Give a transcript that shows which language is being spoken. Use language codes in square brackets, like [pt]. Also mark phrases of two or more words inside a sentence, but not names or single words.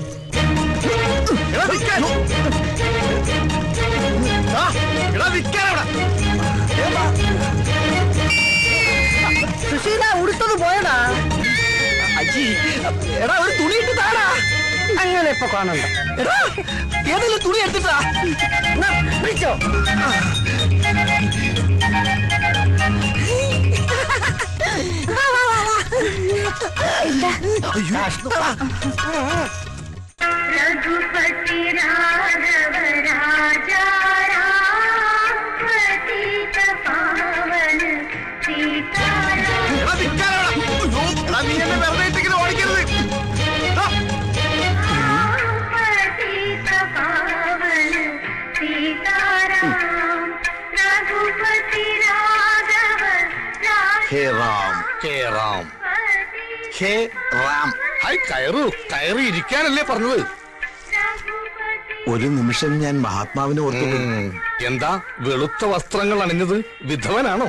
[ml] സുശീല ഉടുത്തത് പോയടാ. അജി, എടാ ഒരു തുണി ഇട്ട് താടാ. അങ്ങനെ ഇപ്പൊ കാണണ്ട. എടാ ഏതെങ്കിലും തുണി എടുത്തിട്ടാ പിടിച്ചോ. [hi] रघुपति राघव राजा राम पतित पावन सीताराम पतित पावन सीताराम रघुपति राघव हे राम, हे राम, हे राम. [ml] ഹായ്, കയറൂ. കയറി ഇരിക്കാനല്ലേ പറഞ്ഞത്? ഒരു നിമിഷം ഞാൻ മഹാത്മാവിനെ ഓർത്തു. എന്താ വെളുത്ത വസ്ത്രങ്ങൾ അണിഞ്ഞത്? വിധവനാണോ?